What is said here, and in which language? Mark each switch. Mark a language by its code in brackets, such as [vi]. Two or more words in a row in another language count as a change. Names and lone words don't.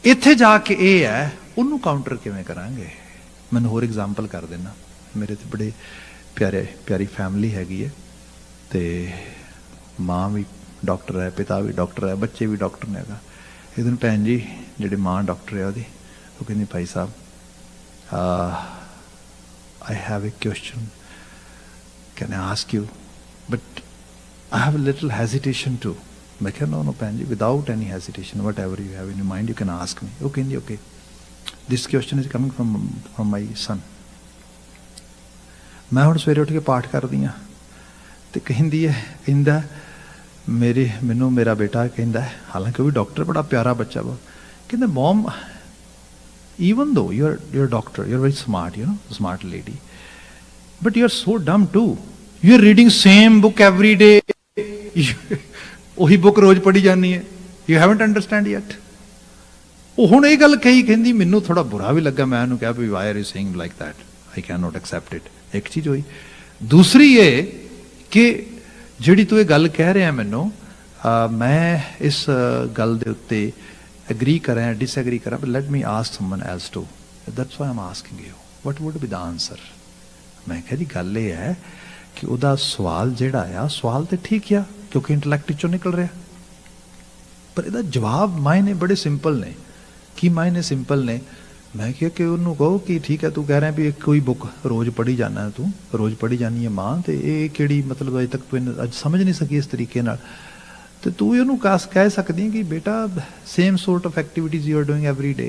[pa] ਇੱਥੇ ਜਾ ਕੇ ਇਹ ਹੈ ਉਹਨੂੰ ਕਾਊਂਟਰ ਕਿਵੇਂ ਕਰਾਂਗੇ। ਮੈਨੂੰ ਹੋਰ ਐਗਜ਼ਾਮਪਲ ਕਰ ਦੇਣਾ। ਮੇਰੇ ਤੇ ਬੜੇ ਪਿਆਰੀ ਫੈਮਿਲੀ ਹੈਗੀ ਹੈ, ਤੇ ਮਾਂ ਵੀ ਡਾਕਟਰ ਹੈ, ਪਿਤਾ ਵੀ ਡਾਕਟਰ ਹੈ, ਬੱਚੇ ਵੀ ਡਾਕਟਰ ਨੇ ਹੈਗਾ। ਇੱਕ ਦਿਨ ਭੈਣ ਜੀ ਜਿਹੜੇ ਮਾਂ ਡਾਕਟਰ ਹੈ ਉਹਦੀ, ਉਹ ਕਹਿੰਦੀ ਭਾਈ ਸਾਹਿਬ [en] I have a question, can I ask you, but I have a little hesitation too. [pa] ਮੈਂ ਕਿਹਾ no ਭੈਣ ਜੀ, [en] without any hesitation, whatever you have in your mind you can ask me. [pa] ਉਹ ਕਹਿੰਦੀ [en] okay, this question is coming from my son. [pa] ਮੈਂ ਹੁਣ ਸਵੇਰੇ ਉੱਠ ਕੇ ਪਾਠ ਕਰਦੀ ਹਾਂ ਤੇ ਕਹਿੰਦਾ ਮੈਨੂੰ ਮੇਰਾ ਬੇਟਾ ਕਹਿੰਦਾ, ਹਾਲਾਂਕਿ ਉਹ ਵੀ ਡਾਕਟਰ, ਬੜਾ ਪਿਆਰਾ ਬੱਚਾ ਵਾ, ਕਹਿੰਦਾ ਮਮ, [en] even though you're a doctor, you're very smart, smart lady, but you're so dumb too. You're reading same book every day. [pa] ਉਹੀ ਬੁੱਕ ਰੋਜ਼ ਪੜ੍ਹੀ ਜਾਂਦੀ ਹੈ. [en] You haven't understand yet. [pa] ਉਹ ਹੁਣ ਇਹ ਗੱਲ ਕਹਿੰਦੀ ਮੈਨੂੰ ਥੋੜਾ ਬੁਰਾ ਵੀ ਲੱਗਾ। ਮੈਂ ਉਹਨੂੰ ਕਿਹਾ ਵੀ [en] why are you saying like that? I cannot accept it. [pa] ਇੱਕ ਚੀਜ਼ ਹੋਈ। ਦੂਸਰੀ ਇਹ ਕਿ ਜਿਹੜੀ ਤੂੰ ਇਹ ਗੱਲ ਕਹਿ ਰਿਹਾ ਮੈਨੂੰ, ਮੈਂ ਇਸ ਗੱਲ ਦੇ ਉੱਤੇ agree ਕਰਾਂ, disagree ਕਰਾਂ, [en] but let me ask someone else too. That's why I'm asking you. What would be the answer? [pa] ਮੈਂ ਕਿਹਾ ਜੀ ਗੱਲ ਇਹ ਹੈ ਕਿ ਉਹਦਾ ਸਵਾਲ ਜਿਹੜਾ ਆ, ਸਵਾਲ ਤੇ ਠੀਕ ਆ ਕਿਉਂਕਿ ਇੰਟੈਲੈਕਟ ਚੋਂ ਨਿਕਲ ਰਿਹਾ, ਪਰ ਇਹਦਾ ਜਵਾਬ ਮਾਇਨੇ ਬੜੇ ਸਿੰਪਲ ਨੇ। ਕੀ ਮਾਇਨੇ ਸਿੰਪਲ ਨੇ? ਮੈਂ ਕਿਹਾ ਕਿ ਉਹਨੂੰ ਕਹੋ ਕਿ ਠੀਕ ਹੈ, ਤੂੰ ਕਹਿ ਰਿਹਾ ਵੀ ਕੋਈ ਬੁੱਕ ਰੋਜ਼ ਪੜ੍ਹੀ ਜਾਣਾ, ਤੂੰ ਰੋਜ਼ ਪੜ੍ਹੀ ਜਾਣੀ ਹੈ ਮਾਂ, ਤੇ ਇਹ ਕਿਹੜੀ ਮਤਲਬ ਅਜੇ ਤੱਕ ਤੂੰ ਅੱਜ ਸਮਝ ਨਹੀਂ ਸਕੀ ਇਸ ਤਰੀਕੇ ਨਾਲ, ਤੇ ਤੂੰ ਇਹਨੂੰ ਕਹਿ ਸਕਦੀ ਕਿ ਬੇਟਾ [en] same sort of activities you are doing every day.